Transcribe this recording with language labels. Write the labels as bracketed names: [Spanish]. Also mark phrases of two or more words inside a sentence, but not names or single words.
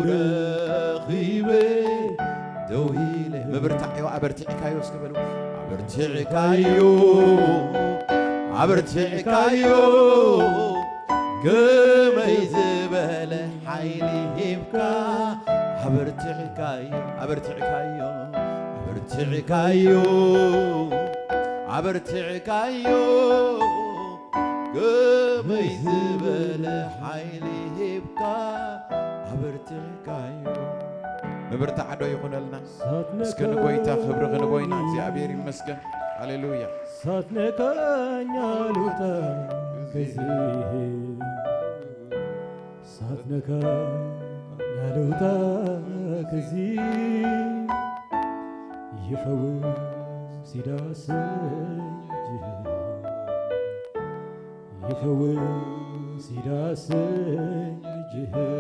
[Tigrinya] ረኺበይ ደዊለ መብርታዕዮ ኣበርቲዕካዮ እስከበሉ ኣበርቲዕካዮ ከመይ ዝበለ ሓይሊ ሂብካ ኣበርቲዕካዮ ከመይ ዝበለ ሓይሊ ሂብካ ኣበርቲዕካዮ መብርታዕ ዶ ይኹነልና እስኪ ንጎይታ ክብሪ ክንጎይና እግዚአብሔር ይመስገን ሃሌሉያ [Amharic] ሳትነካኝ አልውጣ ከዚህ ሳትነካኝ አልውጣ ከዚህ ይፈውስ ይዳሰኝ ይፈውስ ይዳሰኝ እጅህ